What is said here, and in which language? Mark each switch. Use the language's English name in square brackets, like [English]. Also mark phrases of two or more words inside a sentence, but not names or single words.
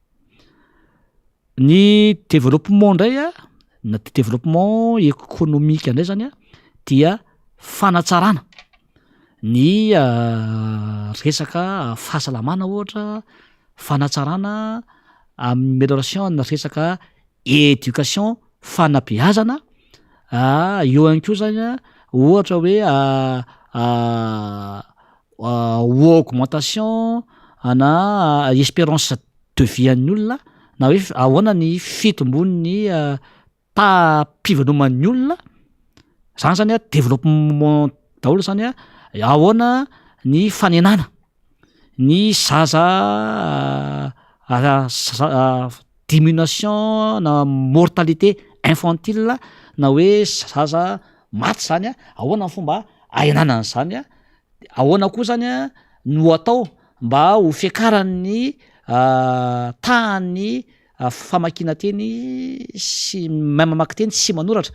[Malagasy] ny développement ndray na [French] développement économique [Malagasy] indray zany dia fanatsarana ny resaka fahasalamana ohatra fanatsarana amélioration na resaka éducation fanabeazana eo ihany koa zany ohatra hoe augmentation na [French] espérance de vie [Malagasy] an'ny olona na hoe ahoana ny fitombon'ny tapiveloman'ny olona zany zany développement daholo zany ahoana ny fanenana ny zaza diminution na [French] mortalité infantile [Malagasy] na hoe zaza maty zany ahoana ny fomba aenanany zany ahoana koa zany no atao mba ho fiakaran'ny tany famakina teny sy mamaky teny sy manoratra